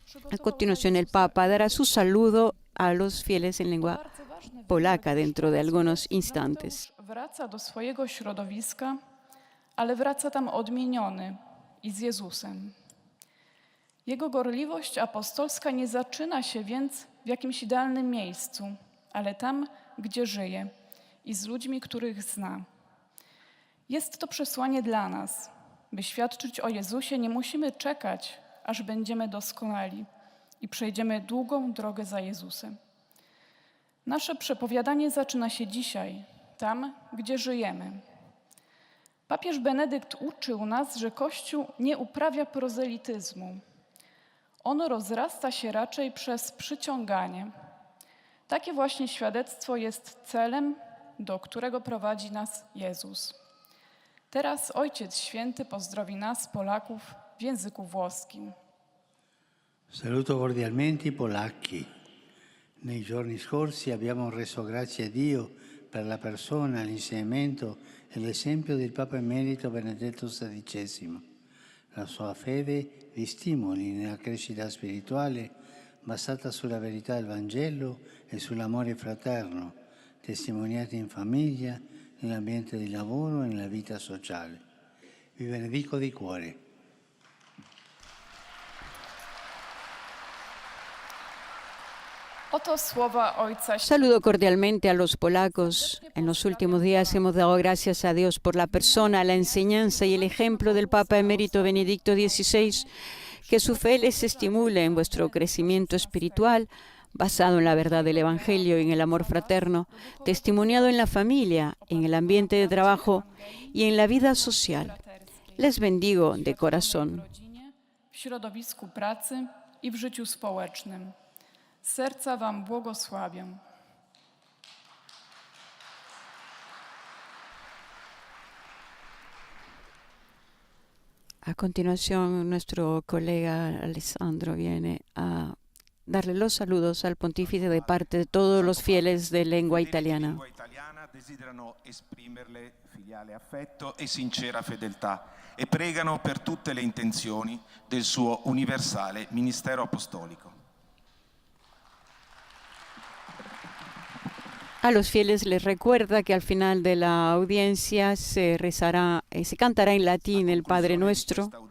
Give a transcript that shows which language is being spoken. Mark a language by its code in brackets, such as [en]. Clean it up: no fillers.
[es] A continuación, el Papa dará su saludo a los fieles en lengua polaca dentro de algunos instantes. [pl] Wraca do swojego środowiska, ale wraca tam odmieniony i z Jezusem. Jego gorliwość apostolska nie zaczyna się więc w jakimś idealnym miejscu, ale tam, gdzie żyje i z ludźmi, których zna. Jest to przesłanie dla nas. By świadczyć o Jezusie, nie musimy czekać, aż będziemy doskonali i przejdziemy długą drogę za Jezusem. Nasze przepowiadanie zaczyna się dzisiaj, tam, gdzie żyjemy. Papież Benedykt uczył nas, że Kościół nie uprawia prozelityzmu. On rozrasta się raczej przez przyciąganie. Takie właśnie świadectwo jest celem, do którego prowadzi nas Jezus. Teraz Ojciec Święty pozdrowi nas, Polaków, w języku włoskim. [it] Saluto cordialmente i polacchi. Nei giorni scorsi abbiamo reso grazie a Dio per la persona, l'insegnamento e l'esempio del Papa Emerito Benedetto XVI. La sua fede vi stimoli nella crescita spirituale basata sulla verità del Vangelo e sull'amore fraterno, testimoniati in famiglia, nell'ambiente di lavoro e nella vita sociale. Vi benedico di cuore. [pl] Oto słowa Ojca. [es] Saludo cordialmente a los polacos. En los últimos días hemos dado gracias a Dios por la persona, la enseñanza y el ejemplo del Papa Emérito Benedicto XVI. Que su fe les estimule en vuestro crecimiento espiritual, basado en la verdad del Evangelio y en el amor fraterno, testimoniado en la familia, en el ambiente de trabajo y en la vida social. Les bendigo de corazón. [pl] W środowisku pracy i w życiu społecznym. Z serca wam błogosławię. [es] A continuación, nuestro colega Alessandro viene a darle los saludos al pontífice de parte de todos los fieles de lengua italiana. [it] Desiderano esprimerle filiale affetto e sincera fedeltà e pregano per tutte le intenzioni del suo universale ministero apostolico. [es] A los fieles les recuerda que al final de la audiencia se rezará, se cantará en latín el Padre Nuestro.